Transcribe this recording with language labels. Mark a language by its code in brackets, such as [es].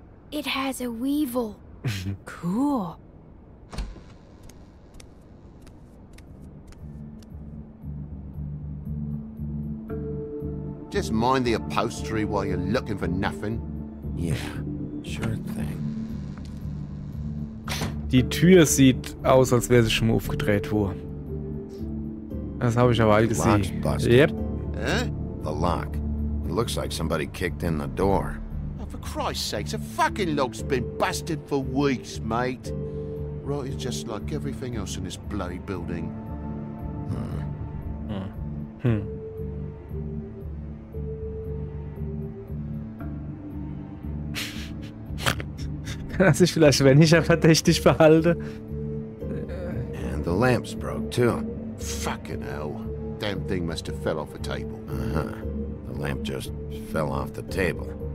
[en] It has a weevil. Cool. Just mind the upholstery while you're looking for nothing. Yeah, sure thing. [de] die Tür sieht aus, als wäre sie schon mal aufgedreht worden. Das habe ich aber all gesehen. [en] Lock's busted. Yep. Eh? The lock. It looks like somebody kicked in the door. Oh, for Christ's sakes, the fucking lock's been busted for weeks, mate. Right, it's just like everything else in this bloody building. [de] Kann er sich vielleicht weniger verdächtig verhalten? [en] And the lamp's broke, too. Fucking hell. Damn thing must have fell off a table. Uh-huh. The lamp just fell off the table.